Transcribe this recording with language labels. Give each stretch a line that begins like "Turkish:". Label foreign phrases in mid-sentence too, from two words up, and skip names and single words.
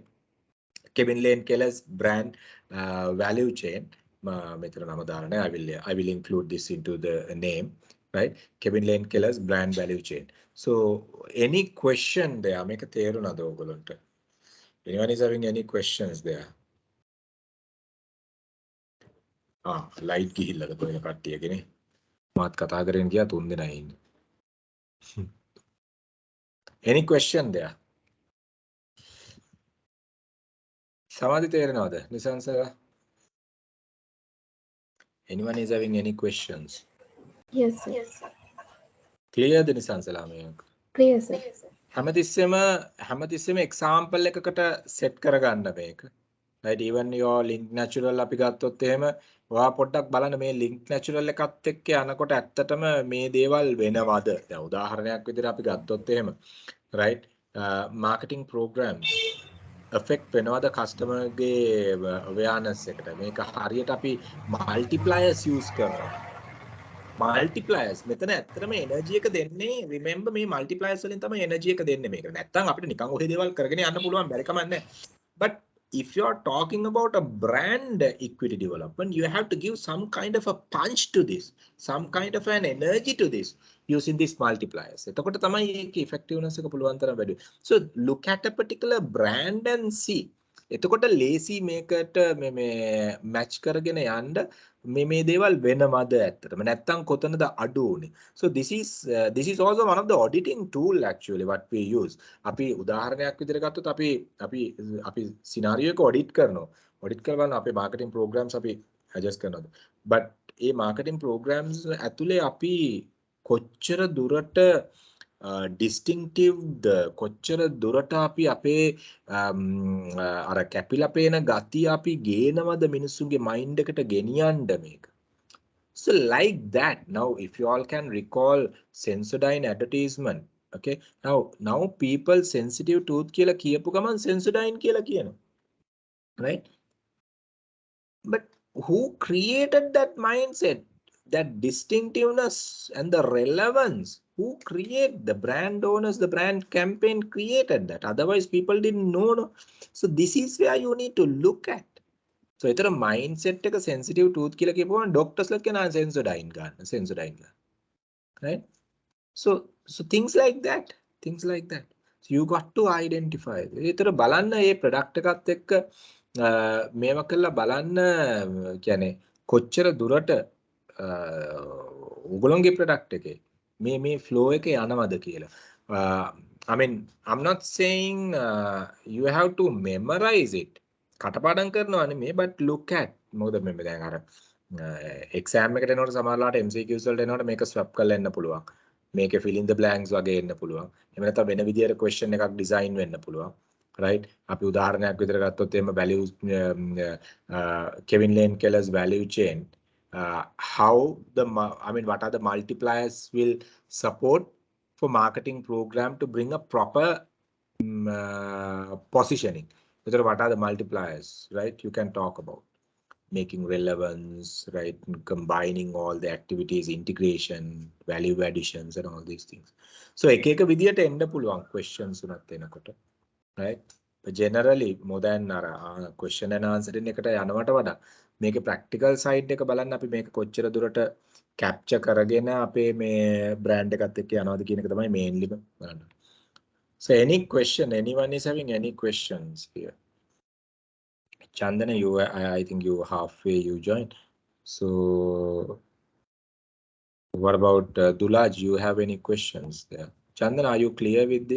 English: Kevin Lane Keller's brand value chain. I will include this into the name, right? Kevin Lane Keller's brand value chain. So any question there? Make a
Sinhala: තේරුණාද ඔයගොල්ලන්ට?
English: Anyone is having any questions there?
Sinhala: Light ගිහිල්ලාද කොහෙද කට්ටියකනේ? මාත් කතා කරගෙන ගියා 3 දෙනා ඉන්නේ.
English: Any question there?
Sinhala: සමාධි තේරෙනවද? නිසංස?
English: Anyone is having any questions? Yes, sir. Yes, sir. Clear the
Sinhala: නිසංසලා මේක?
English: Clear, sir.
Sinhala: හැමතිස්සෙම example එකකට set කරගන්න මේක.
English: Right, even your link natural
Sinhala: අපි ගත්තොත් එහෙම ඔයා පොඩ්ඩක් බලන්න මේ
English: link natural
Sinhala: එකත් එක්ක යනකොට ඇත්තටම මේ දේවල් වෙනවද? දැන් උදාහරණයක් විදිහට අපි ගත්තොත් එහෙම right,
English: marketing programs affect
Sinhala: වෙනවද customer ගේ awareness එකට? මේක හරියට අපි multipliers use කරනවා. multipliers මෙතන ඇත්තටම energy එක දෙන්නේ, remember මේ multipliers වලින් තමයි energy එක දෙන්නේ මේකට. නැත්තම් අපිට නිකන් ඔය දේවල් කරගෙන යන්න පුළුවන් බැරි කමක් නැහැ.
English: But if you are talking about a brand equity development, you have to give some kind of a punch to this, some kind of an energy to this using these multipliers.
Sinhala: එතකොට තමයි ඒකේ effectiveness එක පුළුවන් තරම් වැඩි.
English: So look at a particular brand and see.
Sinhala: එතකොට ලේසි මේකට මේ match කරගෙන යන්න මේ දේවල් වෙනවද ඇත්තටම නැත්තම් කොතනද අඩු උනේ.
English: So this is also one of the auditing tool actually what we use.
Sinhala: අපි උදාහරණයක් විදිහට ගත්තොත් අපි scenario එක audit කරනවා. audit කරවන අපේ
English: marketing programs
Sinhala: අපි adjust කරනවා. But ඒ
English: marketing programs
Sinhala: ඇතුලේ අපි කොච්චර දුරට distinctive කොච්චර දුරට අපි අපේ අර කැපිලා පේන ගතිය අපි ගේනවද මිනිස්සුන්ගේ මයින්ඩ් එකට ගෙනියන්න මේක.
English: So like that, now if you all can recall Sensodyne advertisement, okay, now people sensitive tooth
Sinhala: කියලා කියපු ගමන්
English: Sensodyne
Sinhala: කියලා කියනවා,
English: right? But who created that mindset, that distinctiveness and the relevance? Who create the brand owners, the brand campaign created that. Otherwise, people didn't know. No? So this is where you need to look at. So it's a mindset
Sinhala: එක
English: sensitive tooth
Sinhala: කියලා කියපුවම doctors ලා කියන Sensodyne ගන්න, Sensodyne ගන්න.
English: Right? So things like that. So you got to identify.
Sinhala: ඒතර බලන්න මේ product එකත් එක්ක මේවා කළා බලන්න කියන්නේ කොච්චර දුරට උගලොන්ගේ product එකේ මේ flow එක යනවද කියලා.
English: I mean, I'm not saying you have to memorize it.
Sinhala: කටපාඩම් කරනවා නෙමෙයි,
English: but look at
Sinhala: මොකද මේ දැන් අර exam එකට එනකොට සමහරවිට MCQs වලට එනකොට මේක swap කරලා එන්න පුළුවන්. මේකේ
English: fill in the blanks
Sinhala: වගේ එන්න පුළුවන්. එහෙම නැත්නම් වෙන විදියට question එකක් design වෙන්න පුළුවන්. Right? අපි උදාහරණයක් විතර ගත්තොත් එහෙම
English: values Kevin Lane Keller's value chain, how what are the multipliers will support for marketing program to bring a proper positioning. What are the multipliers, right? You can talk about making relevance, right? Combining all the activities, integration, value additions, and all these things.
Sinhala: So එක විදියට එන්න පුළුවන් questions උනත් එනකොට,
English: right? But generally more than question and answer
Sinhala: එකට යනවට වඩා මේකේ
English: practical side
Sinhala: එක බලන්න අපි මේක කොච්චර දුරට capture කරගෙන අපේ මේ brand එකත් එක්ක යනවද කියන එක තමයි mainly බලන්න.
English: So any question, anyone is having any questions here? Chandana, I think you halfway you joined. So what about Dulaj? You have any questions there? Chandana, are you clear with this?